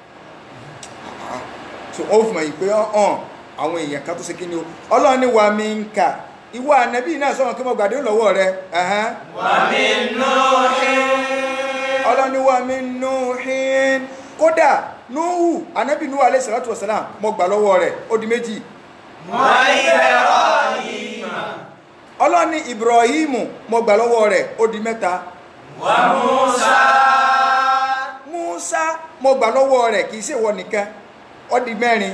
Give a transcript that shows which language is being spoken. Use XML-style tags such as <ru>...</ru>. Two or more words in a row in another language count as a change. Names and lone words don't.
<yo>so ó fún mi pé hàn àwọn èèyàn kan tó ṣe kí ni o ọlọ́run ní wa mi ń kà ìwọ ànábì náà sọ̀rọ̀ kí mo gbàdé lọ́wọ́ rẹ</yo> <ar>ومن نوح</ar> <yo>ọlọ́run ní</yo> <ar>ومن نوح</ar> <yo>kódà Nuhu ànábì Nuhu</yo> <ar>عليه الصلاة والسلام</ar> <yo>mo gbà lọ́wọ́ rẹ̀ ó di méjì</yo> <ar>وإبراهيم</ar> <yo>ọlọ́run ní Ibrahimu mo gbà lọ́wọ́ rẹ̀ ó di mẹ́ta</yo> <ar>wa</ar> <yo>Musa mo gbà lọ́wọ́ rẹ̀ kìí ṣe wọ nìkan ó di mẹ́rin</yo>